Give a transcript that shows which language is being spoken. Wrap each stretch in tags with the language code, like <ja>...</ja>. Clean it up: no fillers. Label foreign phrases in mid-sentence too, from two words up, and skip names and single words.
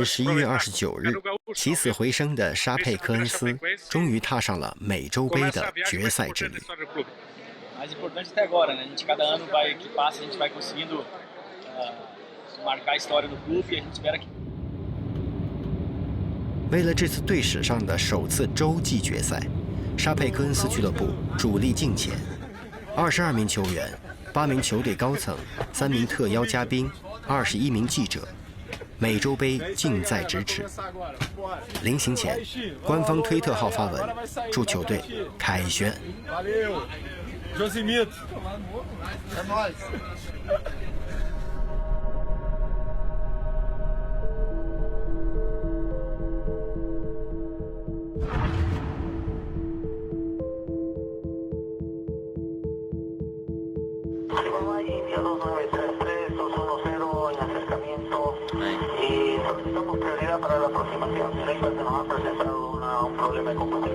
<zh>11 月29日，起死回生的沙佩科恩斯终于踏上了美洲杯的决赛之旅。</zh> <pt>Mais importante até agora, né? A gente cada ano que passa, a gente vai conseguindo marcar a história do clube e a gente espera que</pt> <zh>为了这次队史上的首次洲际决赛，沙佩科恩斯俱乐部主力尽前，22名球员、8名球队高层、3名特邀嘉宾、21名记者，美洲杯近在咫尺。临行前，官方推特号发文祝球队凯旋。</zh> <es>para la aproximación directa se nos ha presentado un problema de combustible.</es>